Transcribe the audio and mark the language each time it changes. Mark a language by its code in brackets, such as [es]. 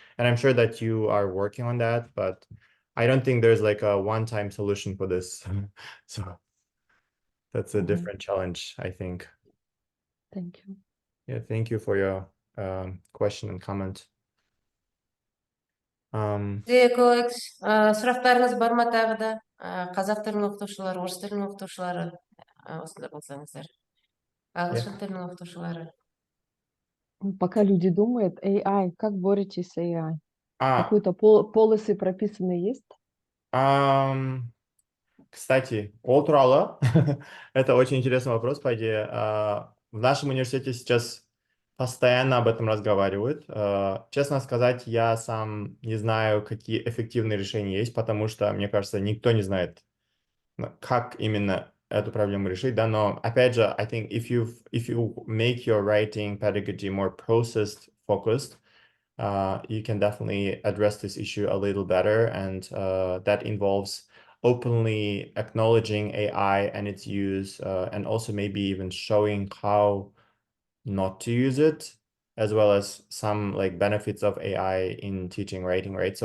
[en] And I'm sure that you are working on that, but I don't think there's like a one-time solution for this. So that's a different challenge, I think. Thank you. Yeah, thank you for your question and comment. [kk] Эколекс, сұрақтарыңыз бар ма тағы да? Қазақ тілінің оқытушылары, орыс тілінің оқытушылары, осында болсаңыздар. Ағылшын тілінің оқытушылары. [ru] Пока люди думают, AI, как боретесь с AI? Какой-то policy прописанный есть? Кстати, [kk] ол туралы, [ru] это очень интересный вопрос, по идее. В нашем университете сейчас постоянно об этом разговаривают. Честно сказать, я сам не знаю, какие эффективные решения есть, потому что, мне кажется, никто не знает, как именно эту проблему решить, да, но, опять же, [en] I think if you make your writing pedagogy more process focused, you can definitely address this issue a little better, and that involves openly acknowledging AI and its use, and also maybe even showing how not to use it, as well as some like benefits of AI in teaching writing, right?